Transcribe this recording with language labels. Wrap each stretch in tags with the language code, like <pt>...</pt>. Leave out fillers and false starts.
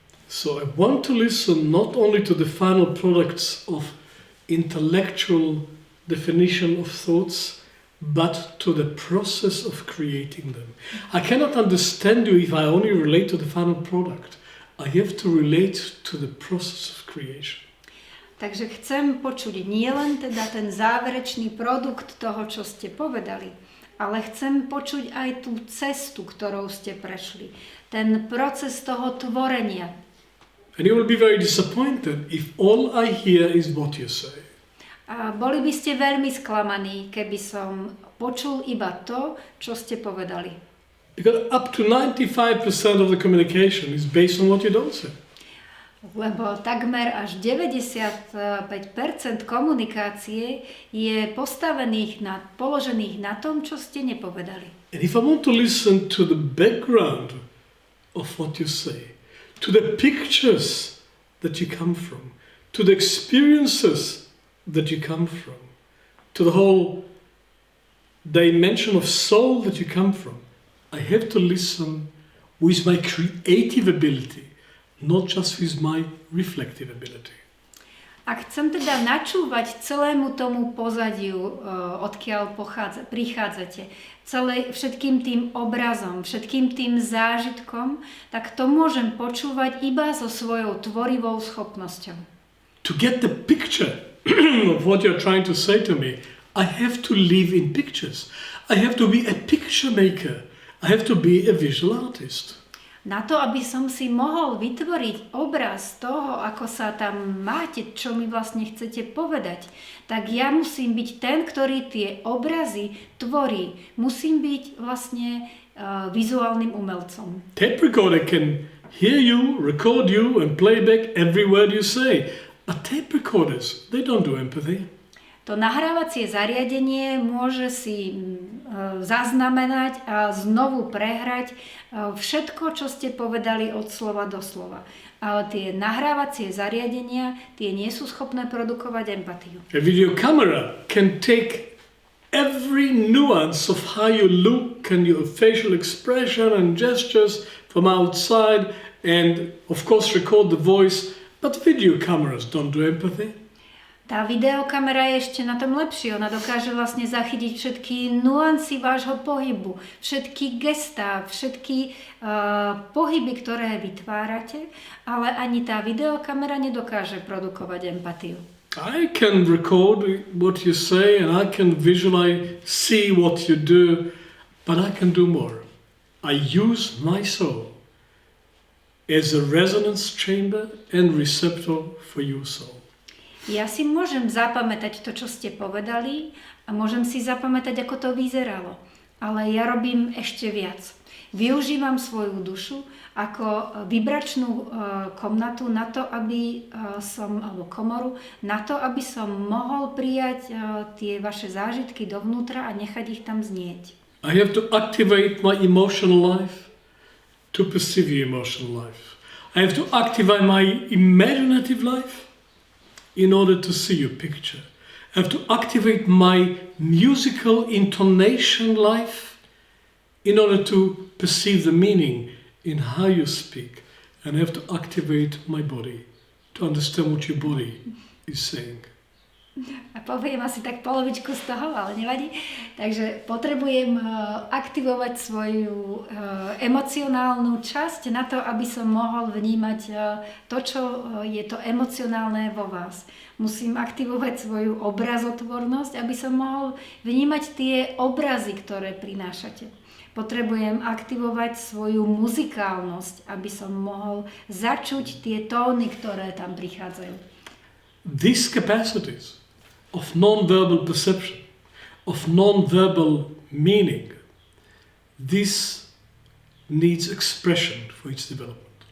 <en>So I want to listen not only to the final products of intellectual definition of thoughts, but to the process of creating them. I cannot understand you if I only relate to the final product. I have to relate to the process of creation.</en> <sk>Takže chcem počuť nielen teda ten záverečný produkt toho, čo ste povedali, ale chcem počuť aj tú cestu, ktorou ste prešli. Ten proces toho tvorenia.</sk> <en>And you will be very disappointed if all I hear is what you say.</en> <sk>A boli by ste veľmi sklamaní, keby som počul iba to, čo ste povedali.</sk> <en>Because up to 95% of the communication is based on what you don't say.</en> <sk>Lebo takmer až 95% komunikácie je položených na tom, čo ste nepovedali.</sk> <en>And if I want to listen to the background of what you say, to the pictures that you come from, to the experiences that you come from, to the whole dimension of soul that you come from, I have to listen with my creative ability, not just with my reflective ability.</en> <sk>Ak chcem teda načúvať celému tomu pozadiu, odkiaľ prichádzate, všetkým tým obrazom, všetkým tým zážitkom, tak to môžem počúvať iba so svojou tvorivou schopnosťou.</sk> <en>To get the picture of what you're trying to say to me, I have to live in pictures. I have to be a picture maker. I have to be a visual artist.</en> <sk>Na to, aby som si mohol vytvoriť obraz toho, ako sa tam máte, čo mi vlastne chcete povedať, tak ja musím byť ten, ktorý tie obrazy tvorí. Musím byť vlastne vizuálnym umelcom.</sk> <en>Tape recorder can hear you, record you and play back every word you say. But tape recorders, they don't do empathy.</en> <sk>To nahrávacie zariadenie môže si zaznamenať a znovu prehrať všetko, čo ste povedali od slova do slova. Ale tie nahrávacie zariadenia, tie nie sú schopné produkovať empatiu.</sk> <en>A video camera can take every nuance of how you look and your facial expression and gestures from outside and of course record the voice, but video cameras don't do empathy.</en> <sk>Tá videokamera je ešte na tom lepšie. Ona dokáže vlastne zachytiť všetky nuancy vášho pohybu, všetky gestá, všetky pohyby, ktoré vytvárate, ale ani tá videokamera nedokáže produkovať empatiu.</sk> <en>I can record what you say and I can visually see what you do, but I can do more. I use my soul as a resonance chamber and receptor for your soul.</en> <sk>Ja si môžem zapamätať to, čo ste povedali a môžem si zapamätať, ako to vyzeralo. Ale ja robím ešte viac. Využívam svoju dušu ako vibračnú komnatu na to, aby alebo komoru, na to, aby som mohol prijať tie vaše zážitky dovnútra a nechať ich tam znieť.</sk> <en>I have to activate my emotional life to perceive the emotional life. I have to activate my imaginative life in order to see your picture. I have to activate my musical intonation life in order to perceive the meaning in how you speak. And I have to activate my body to understand what your body is saying.</en> <sk>A poviem asi tak polovičku z toho, ale nevadí. Takže potrebujem aktivovať svoju emocionálnu časť na to, aby som mohol vnímať to, čo je to emocionálne vo vás. Musím aktivovať svoju obrazotvornosť, aby som mohol vnímať tie obrazy, ktoré prinášate. Potrebujem aktivovať svoju muzikálnosť, aby som mohol začuť tie tóny, ktoré tam prichádzajú.</sk> <en>These capacities of non-verbal perception, of non-verbal meaning, this needs expression for its development.</en>